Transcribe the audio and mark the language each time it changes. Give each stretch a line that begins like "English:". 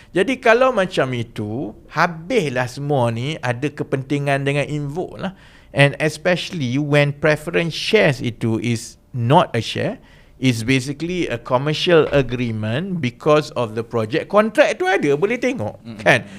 Malay: Jadi kalau macam itu, habislah semua ni ada kepentingan dengan Invoke lah.
English: And especially when preference shares itu is not a share, is basically a commercial agreement because of the project.
Malay: Kontrak tu ada, boleh tengok kan.